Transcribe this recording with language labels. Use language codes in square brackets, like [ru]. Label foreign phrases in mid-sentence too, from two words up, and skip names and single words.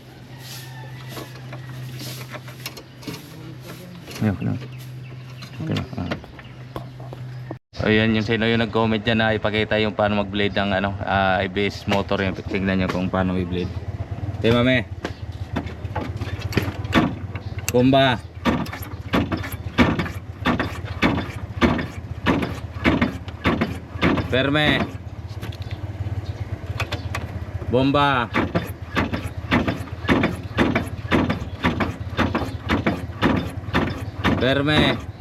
[tl] Ayan ko lang. Okay lang. Ayan yung sino yung nag-comment dyan na ipakita yung paano mag-blade ng ano, ABS motor. Yung tignan nyo kung paano i-blade. Okay, mame. Bomba. Perme. Bomba. Perme.